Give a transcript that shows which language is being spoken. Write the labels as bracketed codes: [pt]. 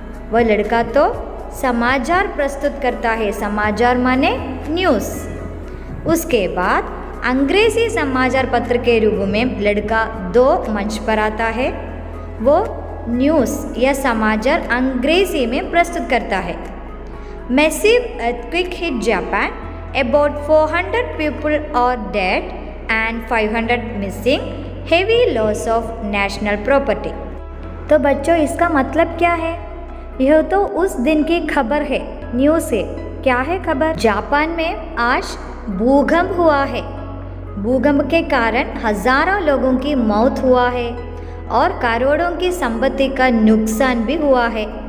[hi] वह लड़का तो समाचार प्रस्तुत करता है, समाचार माने न्यूज़। उसके बाद अंग्रेजी समाचार पत्र के रूप में लड़का दो मंच पर आता है। वो न्यूज़ या समाचार अंग्रेजी में प्रस्तुत करता है। [en] Massive earthquake hit Japan, about 400 people are dead and 500 missing, heavy loss of national property। [hi] तो बच्चों, इसका मतलब क्या है? यह तो उस दिन की खबर है, न्यूज़ है। क्या है खबर? जापान में आज भूकंप हुआ है। भूकंप के कारण हजारों लोगों की मौत हुआ है और करोड़ों की संपत्ति का नुकसान भी हुआ है।